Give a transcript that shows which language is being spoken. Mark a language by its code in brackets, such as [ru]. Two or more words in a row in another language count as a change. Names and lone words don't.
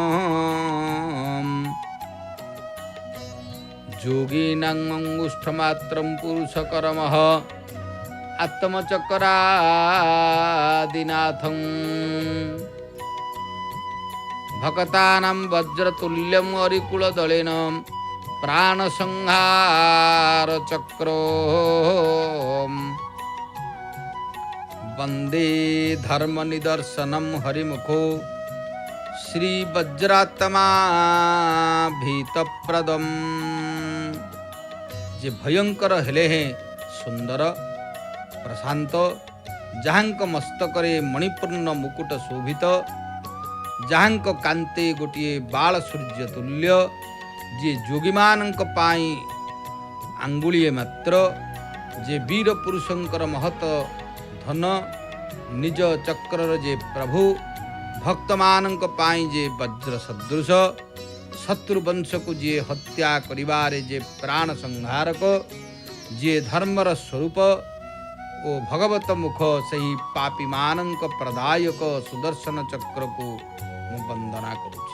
[sa] जोगीनां अंगुष्ठमात्रं पुरुषकर्मः आत्मचक्रादिनाथं भक्तानां वज्रतुल्यं अरिकुलदलेन प्राणसंहार चक्रो वंदे धर्म निदर्शनम हरिमुखो श्री वज्रात्मा भीतप्रदम। [or] ଯେ ଭୟଙ୍କର ହେଲେ ହେଁ ସୁନ୍ଦର ପ୍ରଶାନ୍ତ, ଯାହାଙ୍କ ମସ୍ତକରେ ମଣିପୂର୍ଣ୍ଣ ମୁକୁଟ ଶୋଭିତ, ଯାହାଙ୍କ କାନ୍ତେ ଗୋଟିଏ ବାଳ ସୂର୍ଯ୍ୟ ତୁଲ୍ୟ, ଯିଏ ଯୋଗୀମାନଙ୍କ ପାଇଁ ଆଙ୍ଗୁଳିଏ ମାତ୍ର, ଯେ ବୀର ପୁରୁଷଙ୍କର ମହତ ଧନ, ନିଜ ଚକ୍ରର ଯେ ପ୍ରଭୁ, ଭକ୍ତମାନଙ୍କ ପାଇଁ ଯେ ବଜ୍ର ସଦୃଶ, ଶତ୍ରୁ ବଂଶକୁ ଯିଏ ହତ୍ୟା କରିବାରେ ଯେ ପ୍ରାଣ ସଂହାରକ, ଯିଏ ଧର୍ମର ସ୍ୱରୂପ ଓ ଭଗବତ ମୁଖ, ସେହି ପାପୀମାନଙ୍କ ପ୍ରଦାୟକ ସୁଦର୍ଶନ ଚକ୍ରକୁ ମୁଁ ବନ୍ଦନା କରୁଛି।